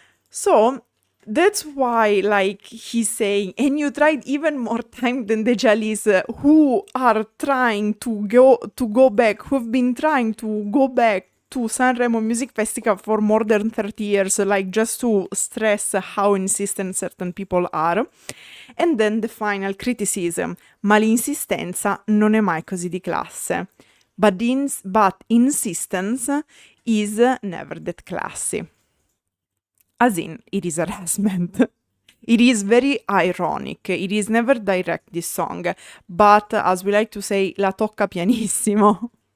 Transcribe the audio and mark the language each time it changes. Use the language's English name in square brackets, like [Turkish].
[English] So that's why, like, he's saying, and you tried even more time than the jellies who are trying to go back, who've been trying to go back to Sanremo Music Festival for more than 30 years, like, just to stress how insistent certain people are. And then the final criticism, [Italian] ma l'insistenza non è mai così di classe. [English] But insistence is never that classy. As in, it is harassment. It is very ironic. It is never direct, this song. But, as we like to say, [Italian] la tocca pianissimo.